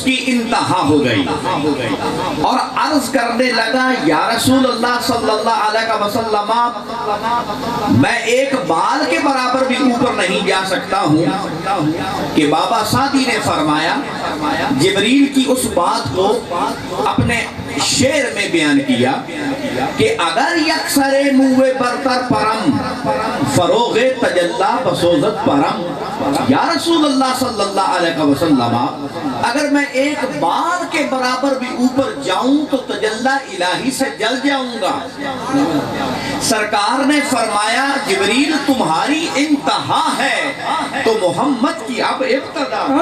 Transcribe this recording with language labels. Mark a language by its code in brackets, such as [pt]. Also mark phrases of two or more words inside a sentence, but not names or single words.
[ur] کی انتہا ہو گئی اور عرض کرنے لگا [ar] یا رسول اللہ صلی اللہ علیہ وسلم [ur] میں ایک بال کے برابر بھی اوپر نہیں جا سکتا ہوں کہ بابا سعدی نے فرمایا جبریل کی اس بات کو اپنے شعر میں بیان کیا کہ [fa] اگر یکسر موے برتر پرم فروغ تجلا بسوزت پرم [ar] یا رسول اللہ صلی اللہ علیہ وسلم [ur] اگر میں ایک بال کے برابر بھی اوپر جاؤں تو تجلا الہی سے جل جاؤں گا۔ سرکار نے فرمایا جبریل تمہاری انتہا ہے تو محمد کی اب ابتدا۔